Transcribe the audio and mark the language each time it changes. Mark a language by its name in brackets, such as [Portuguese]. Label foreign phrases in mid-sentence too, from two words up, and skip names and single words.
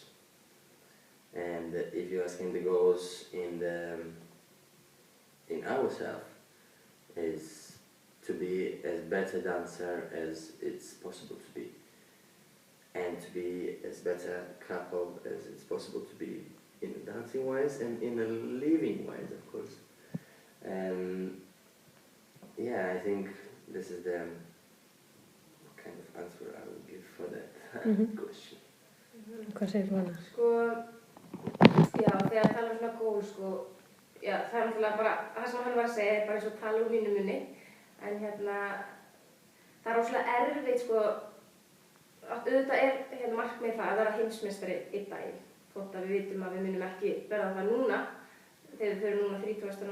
[English] And if you're asking the goals in ourselves, is to be as better dancer as it's possible to be, and to be as better couple as it's possible to be in dancing wise and in a living wise, of course. Yeah, I think this is the kind of answer I would give for that question. [Icelandic] Hvað segir þú annars? Sko, já, þegar tala um svona gól, sko, já, það náttúrulega bara, það sem hann var að segja er bara eins og tala úr mínu munni, en það rosalega erfitt, sko, auðvitað markmið það að vera heimsmeistari einn daginn, þótt að við vitum að við munum ekki verða það núna, þegar við förum núna 30.